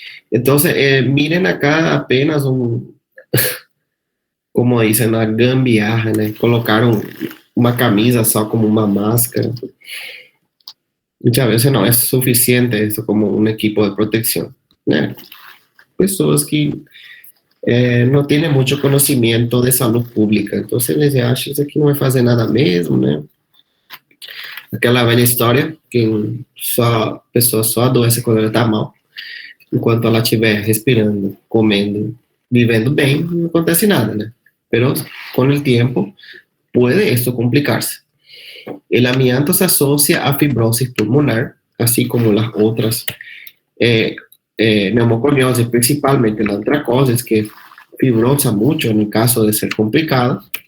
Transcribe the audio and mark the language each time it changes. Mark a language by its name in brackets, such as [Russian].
[Spanish] Entonces, miren acá apenas como dicen, una gambiarra, ¿no? Colocaron una camisa só como una máscara. Muchas veces no es suficiente eso como un equipo de protección, ¿no? Personas que no tienen mucho conocimiento de salud pública, entonces les dicen, [Portuguese] isso aqui não vai fazer nada mesmo, né? Aquela velha história que a pessoa só adoece quando ela está mal, enquanto ela estiver respirando, comendo, vivendo bem, não acontece nada, né? [Spanish] Pero con el tiempo puede esto complicarse. El amianto se asocia a fibrosis pulmonar, así como las otras neumoconiosis, principalmente la antracosis, que fibrosa mucho en el caso de ser complicada.